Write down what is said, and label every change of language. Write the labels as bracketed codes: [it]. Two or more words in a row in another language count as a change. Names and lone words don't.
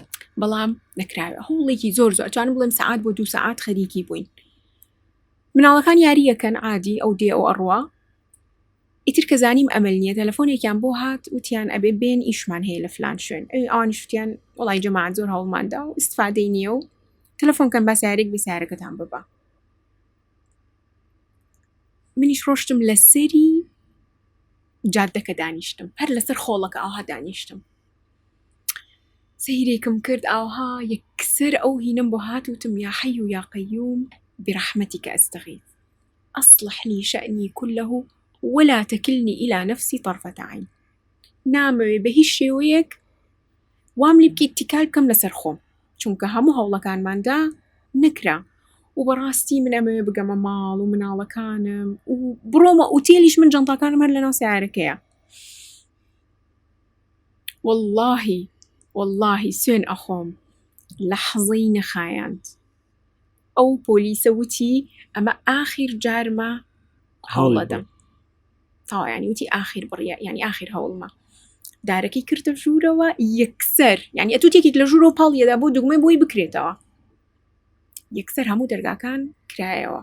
[ckb] بەڵام نەکراوە هەوڵێکی زۆر ئەتوانم بڵێم سەعات بۆ 2 سەعات خەریکی بووین مناڵەکان یاریەکەن عادی ئەو دێ ئەو ئەڕوا ئیتر کە زانیم ئەمەل نییە تەلەفۆنێکیان بۆ هات وتیان ئەبێ بێن ئیشمان هەیە لە فلان شوێن ئەوانی شتیان وڵای جەماعەت زۆر هەوڵماندا و ئیستفادەی نییە و تەلەفۆنکەن با سیارێک بێ سیارەکەتان ببە منیش ڕۆشتم لە سەری جادەکە دانیشتم هەر لەسەر خۆڵەکە ئاها دانیشتم سەیرێکم کرد ئاها یەکسەر ئەو هینم بۆ هات وتم [ar] یا حەی و یا قەیوم برحمتك أستغيث أصلح لي شأني كله ولا تكلني إلى نفسي طرفة عين [ckb] نامەوێ بە هیچ شێوەیەک وام لێ بکەیت تیکال بکەم لەسەر خۆم چونکە هەموو هەوڵەکانماندا نەکرا و بەڕاستی من ئەمەوێ بگەمە ماڵ و مناڵەکانم و بڕۆمە ئوتێلیش من جەنتاکانم هەر لەناو سیارەکەیە واللهی سوێن ئەخۆم لەحظەی نەخایاند ئەو پۆلیسە وتی ئەمە ئاخیر جارمە هەوڵەدەم تاوا یعنی وتی ئاخیر بڕیە یعنی ئاخیر هەوڵمە دارەکەی کردە ژوورەوە یەکسەر یعنی ئەتوتێکێک لە ژوورەوە پاڵیەدا بۆ دوگمەی بۆی بکرێتەوە یەکسەر هەموو دەرگاکان کرایەوە.